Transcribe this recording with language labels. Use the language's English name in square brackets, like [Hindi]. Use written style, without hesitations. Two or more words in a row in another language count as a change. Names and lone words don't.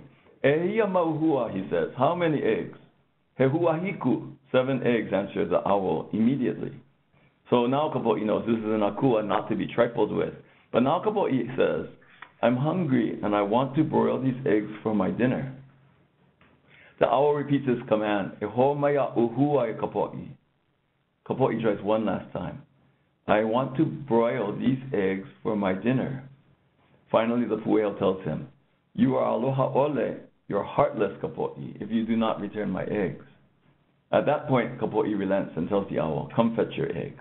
[Hawaiian] "Ehia mauhua," [English] he says, "how many eggs?" [Hawaiian] "He huahiku," [English] 7 eggs, answered the owl immediately. So now kapo'i knows this is an akua not to be trifled with. But now kapo'i says, "I'm hungry and I want to broil these eggs for my dinner." The owl repeats his command, [Hawaiian] "E ho maya uhua e kapo'i." [English] Kapo'i tries one last time. "I want to broil these eggs for my dinner." Finally, the pueo tells him, "You are [Hawaiian] aloha ole, [English] you're heartless, kapo'i, if you do not return my eggs." At that point, kapo'i relents and tells the owl, "Come fetch your eggs."